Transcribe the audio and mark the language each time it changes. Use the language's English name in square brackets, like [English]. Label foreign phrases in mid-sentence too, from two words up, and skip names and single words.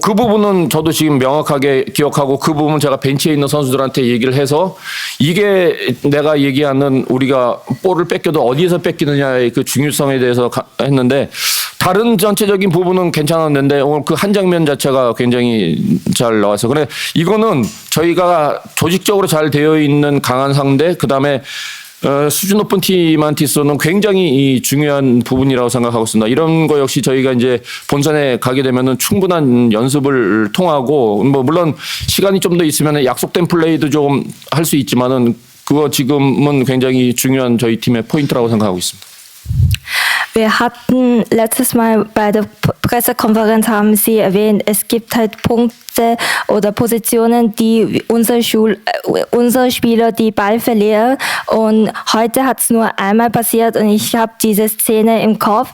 [Korean] 그 부분은 저도 지금 명확하게 기억하고 그 부분 제가 벤치에 있는 선수들한테 얘기를 해서 이게 내가 얘기하는 우리가 볼을 뺏겨도 어디에서 뺏기느냐의 그 중요성에 대해서 했는데 다른 전체적인 부분은 괜찮았는데 오늘 그 한 장면 자체가 굉장히 잘 나와서 그래 이거는 저희가 조직적으로 잘 되어 있는 강한 상대 그다음에 수준 높은 팀한테 있어서는 굉장히 이 중요한 부분이라고 생각하고 있습니다. 이런 거 역시 저희가 이제 본선에 가게 되면은 충분한 연습을 통하고 뭐 물론 시간이 좀 더 있으면 약속된 플레이도 좀 할 수 있지만은 그거 지금은 굉장히 중요한 저희 팀의 포인트라고 생각하고 있습니다. [German] Wir hatten letztes Mal bei der Pressekonferenz haben Sie erwähnt, es gibt halt Punkte oder Positionen, die unsere Spieler die Ball verlieren. Und heute hat es nur einmal passiert und ich habe diese Szene im Kopf.